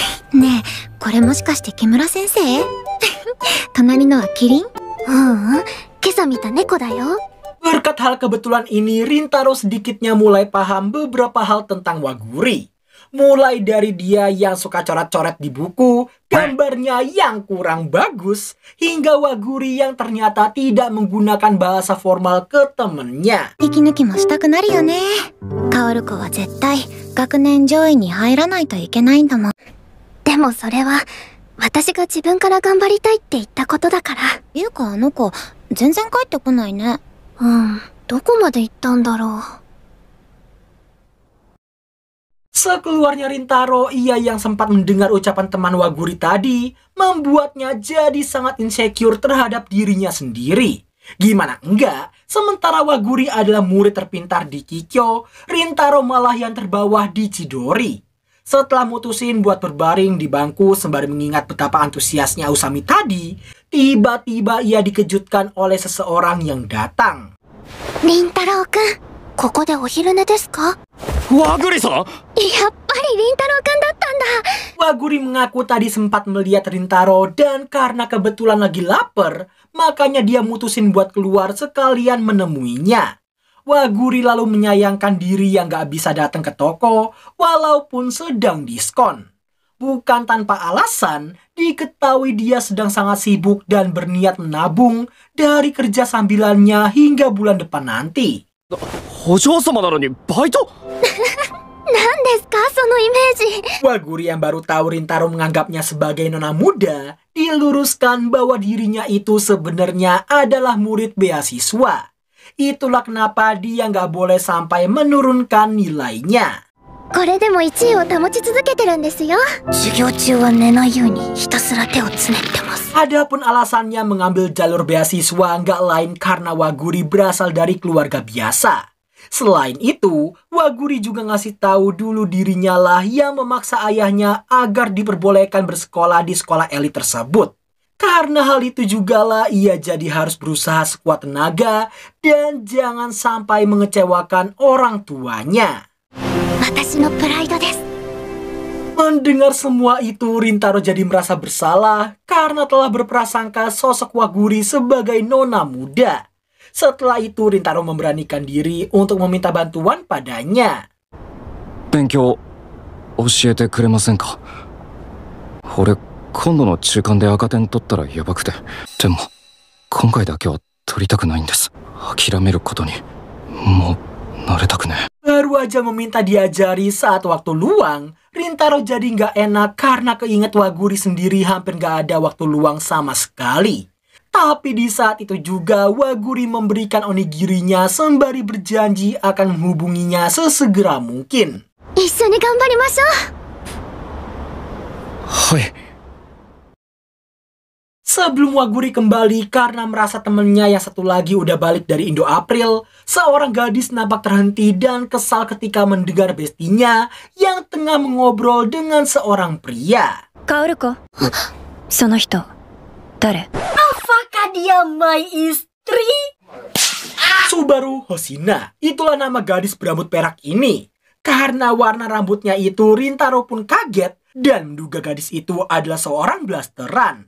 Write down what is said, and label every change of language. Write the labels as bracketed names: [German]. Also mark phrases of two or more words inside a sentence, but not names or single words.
[Japanese] ねえ、これもしかして木村先生？隣のはキリン？今朝見た猫だよ。 [Indonesian] Berkat hal kebetulan ini, Rintaro sedikitnya mulai paham beberapa hal tentang Waguri. Mulai dari dia yang suka coret-coret di buku, gambarnya yang kurang bagus, hingga Waguri yang ternyata tidak menggunakan bahasa formal ke temennya. [Japanese] 息抜きもしたくなるよね。薫子は絶対学年上位に入らないといけないんだもん。でもそれは私が自分から頑張りたいって言ったことだから。いうかあの子全然帰ってこないね。どこまで行ったんだろう。 [Indonesian] Sekeluarnya Rintaro, ia yang sempat mendengar ucapan teman Waguri tadi membuatnya jadi sangat insecure terhadap dirinya sendiri. Gimana enggak, sementara Waguri adalah murid terpintar di Kikyo, Rintaro malah yang terbawah di Chidori. Setelah mutusin buat berbaring di bangku sembari mengingat betapa antusiasnya Usami tadi, tiba-tiba ia dikejutkan oleh seseorang yang datang. [Japanese] Rintaro-kun, ここでお昼寝ですか? 和栗さん。やっぱり凛太郎くんだったんだ。 [Indonesian] Waguri mengaku tadi sempat melihat Rintaro dan karena kebetulan lagi lapar, makanya dia mutusin buat keluar sekalian menemuinya. Waguri lalu menyayangkan diri yang gak bisa datang ke toko walaupun sedang diskon. Bukan tanpa alasan, diketahui dia sedang sangat sibuk dan berniat menabung dari kerja sambilannya hingga bulan depan nanti. [Japanese] お嬢様なのにバイト？何ですかそのイメージ。 [Indonesian] Waguri yang baru tahu Rintaro menganggapnya sebagai nona muda, diluruskan bahwa dirinya itu sebenarnya adalah murid beasiswa. Itulah kenapa dia nggak boleh sampai menurunkan nilainya. [Japanese] これでも1位を保ち続けてるんですよ。授業中は寝ないようにひたすら手をつねってます。 [Indonesian] Adapun alasannya mengambil jalur beasiswa nggak lain karena Waguri berasal dari keluarga biasa. Selain itu, Waguri juga ngasih tahu dulu dirinya lah yang memaksa ayahnya agar diperbolehkan bersekolah di sekolah elit tersebut. Karena hal itu jugalah ia jadi harus berusaha sekuat tenaga dan jangan sampai mengecewakan orang tuanya. [Japanese] 私のプライドです。 [Indonesian] Mendengar semua itu, Rintaro jadi merasa bersalah karena telah berprasangka sosok Waguri sebagai nona muda. Setelah itu, Rintaro memberanikan diri untuk meminta bantuan padanya. [Japanese] 勉強教えてくれませんか？俺今度の中間で赤点取ったらやばくて。でも今回だけは取りたくないんです。諦めることにもう慣れたくね。 [Indonesian] Baru aja meminta diajari saat waktu luang, Rintaro jadi nggak enak karena keinget Waguri sendiri hampir nggak ada waktu luang sama sekali. Tapi di saat itu juga Waguri memberikan onigirinya sembari berjanji akan menghubunginya sesegera mungkin. [Japanese] 一緒に頑張りましょう。はい。 [Indonesian] Sebelum Waguri kembali karena merasa temennya yang satu lagi udah balik dari Indo April, seorang gadis nampak terhenti dan kesal ketika mendengar bestinya yang tengah mengobrol dengan seorang pria. [Japanese] カオルコ、その人誰? [Indonesian] Apakah dia my istri? Subaru Hoshina, itulah nama gadis berambut perak ini. Karena warna rambutnya itu, Rintaro pun kaget dan menduga gadis itu adalah seorang blasteran.